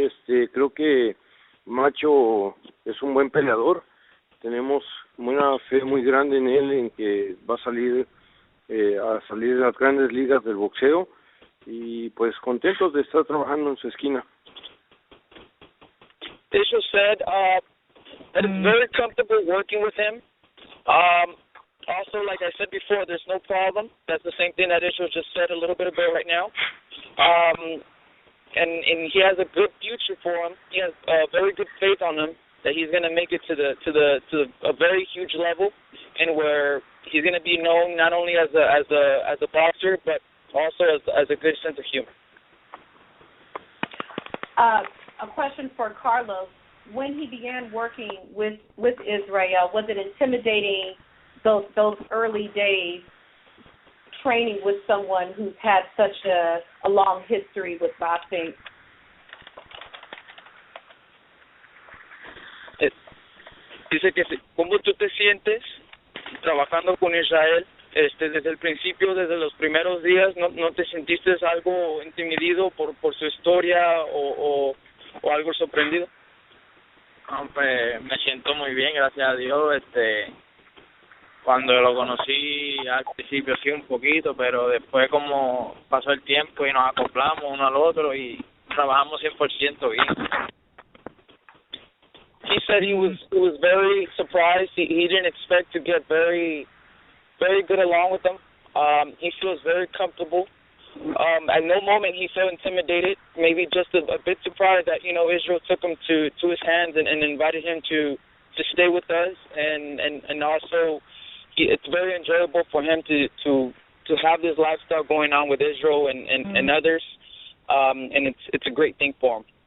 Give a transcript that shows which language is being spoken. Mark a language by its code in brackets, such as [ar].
[es] Creo que Macho es un buen peleador. Tenemos una fe muy grande en él, en que va a salir de las grandes ligas del boxeo, y pues contentos de estar trabajando en su esquina. [en] Tisha said that it's very comfortable working with him. Also, like I said before, there's no problem. That's the same thing that Isha just said a little bit about right now. And he has a good future for him. He has very good faith on him that he's going to make it to a very huge level, and where he's going to be known not only as a boxer, but also as a good sense of humor. A question for Carlos. When he began working with Israel, was it intimidating those early days training with someone who's had such a long history with boxing? [es] Dice que ¿cómo tú te sientes trabajando con Israel? Desde el principio, desde los primeros días, ¿no te sentiste algo intimidido por su historia o algo sorprendido? No, pues me siento muy bien, gracias a Dios. Cuando lo conocí al principio sí un poquito, pero después como pasó el tiempo y nos acoplamos uno al otro y trabajamos 100% bien. [en] He said he was very surprised. He didn't expect to get very good along with them. He feels very comfortable. At no moment he felt intimidated, maybe just a bit surprised that, Israel took him to his hands and invited him to stay with us, and also it's very enjoyable for him to have this lifestyle going on with Israel and others, and it's a great thing for him.